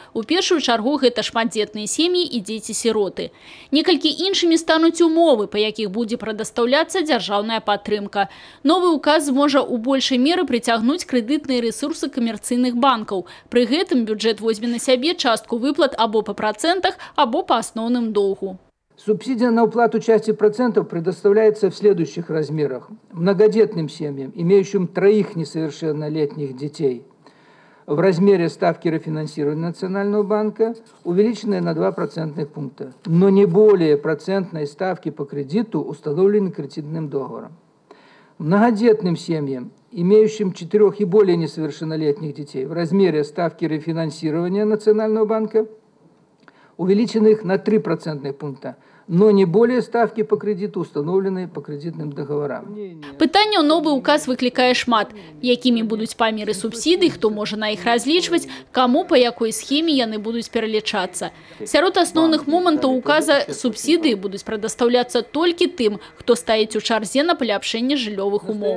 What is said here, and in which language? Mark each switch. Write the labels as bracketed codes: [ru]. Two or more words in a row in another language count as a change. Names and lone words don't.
[be] У першую чаргу гэта шматдзетныя сем'і і дзеці-сіроты. Некалькі іншымі стануць умовы, па якіх будзе прадастаўляцца дзяржаўная падтрымка. Новы указ зможа ў большай меры прыцягнуць крэдытныя рэсурсы камерцыйных банкаў. Пры гэтым бюджэт возьме на сябе частку выплат або [ru] по процентах, [be] або [ru] по основным долгу. Субсидия на уплату части процентов предоставляется в следующих размерах. Многодетным семьям, имеющим 3 несовершеннолетних детей, в размере ставки рефинансирования Национального банка, увеличенной на 2 процентных пункта, но не более процентной ставки по кредиту, установленной кредитным договором. Многодетным семьям, имеющим 4 и более несовершеннолетних детей, в размере ставки рефинансирования Национального банка, увеличенных на 3 процентных пункта, но не более ставки по кредиту, установленной по кредитным договорам. [be] Пытанняў новый указ выклікае шмат. Якімі будуць памеры субсідый, хто можа на іх разлічваць, каму па якой схеме яны будуць пералічацца. Сярод асноўных момантаў указа субсідыі будуць прадастаўляцца толькі тым, хто стаіць у чарзе на паляпшэнне жыллёвых умоў.